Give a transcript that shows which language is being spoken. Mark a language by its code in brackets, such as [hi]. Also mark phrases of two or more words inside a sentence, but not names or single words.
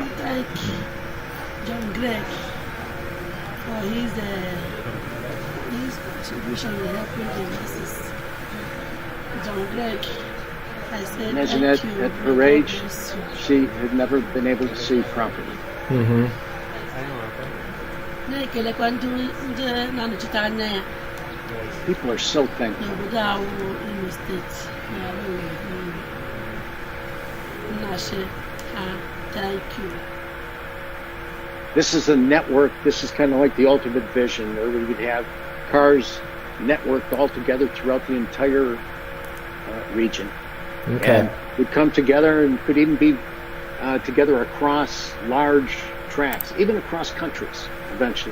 [en] John Gregg, for his contribution in helping the masses. John Gregg, I said Imagine thank that you. at her God age, bless you. she had never been able to see properly. Mm-hmm. [ig] Na-ekelekwa ndị na-anọchite anya ya [en] People are so thankful. [ig] n'obodo ahụ Imo steeti na Nnachi ha [en] thank you. This is a network. This is kind of like the ultimate vision, where we would have cars networked all together throughout the entire region. Okay. And would come together and could even be together across large tracts, even across countries eventually.